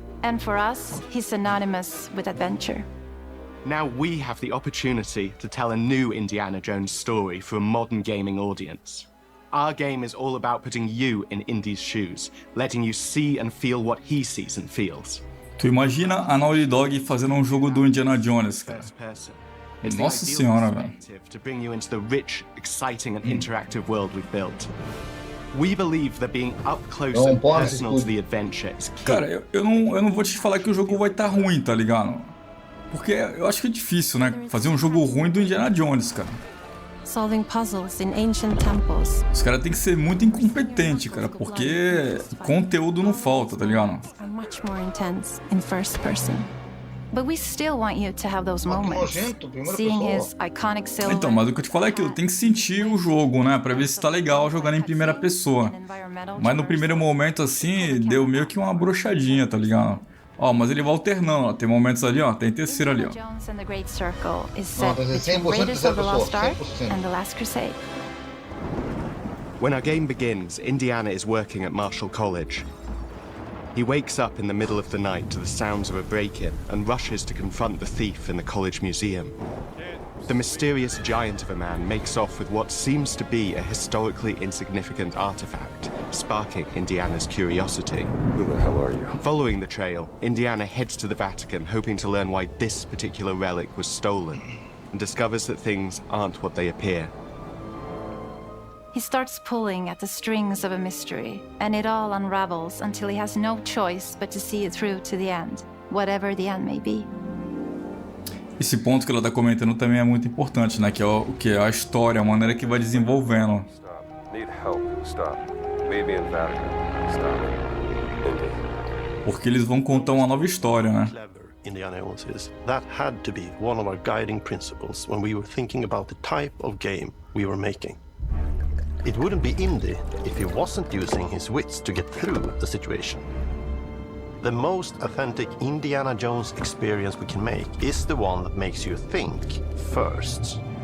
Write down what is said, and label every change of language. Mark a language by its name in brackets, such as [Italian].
[English] And for us, he's synonymous with adventure. Now we have the opportunity to tell a new Indiana Jones story for a modern gaming audience. Our game is all about putting you in Indy's shoes, letting you see and feel what he sees and feels. [Portuguese] Tu imagina a Naughty Dog fazendo um jogo do Indiana Jones, cara. [English] It's the [Portuguese] Nossa [English] ideal [Portuguese] senhora, velho. [English] perspective to bring you into the rich, exciting, and interactive world we've built. We believe that being up close and personal to the adventure is key. [Portuguese] Cara, eu não vou te falar que o jogo vai estar ruim, tá ligado? Porque eu acho que é difícil, né? Fazer um jogo ruim do Indiana Jones, cara. [English] Solving puzzles in ancient temples. [Portuguese] Os caras têm que ser muito incompetentes, cara, porque conteúdo não falta, tá ligado? [English] Are much more intense in first person. But we still want you to have those moments. Seeing his iconic silhouette. [Portuguese] Então, mas o que eu te falei é que eu tenho que sentir o jogo, né? Pra ver se tá legal jogando em primeira pessoa. Mas no primeiro momento, assim, deu meio que uma brochadinha, tá ligado? Ó, mas ele vai alternando, ó. Tem momentos ali, ó. Tem terceiro ali, ó. [English] Jones and the Great Circle is set between Raiders of the Lost Ark and the Last Crusade. When our game begins, Indiana is working at Marshall College. He wakes up in the middle of the night to the sounds of a break-in and rushes to confront the thief in the college museum. The mysterious giant of a man makes off with what seems to be a historically insignificant artifact, sparking Indiana's curiosity. Who the hell are you? Following the trail, Indiana heads to the Vatican, hoping to learn why this particular relic was stolen, and discovers that things aren't what they appear. He starts pulling at the strings of a mystery, and it all unravels until he has no choice but to see it through to the end, whatever the end may be. [Portuguese] Esse ponto que ela tá comentando também é muito importante, né? Que é o que é a história, a maneira que vai desenvolvendo. [English] Need help. Stop. Maybe in Vatican. Stop. Indy. [Portuguese] Porque eles vão contar uma nova história, né? [English] Indiana Jones is. That had to be one of our guiding principles when we were thinking about the type of game we were making. It wouldn't be Indy if he wasn't using his wits to get through the situation. The most authentic Indiana Jones experience we can make is the one that makes you think first.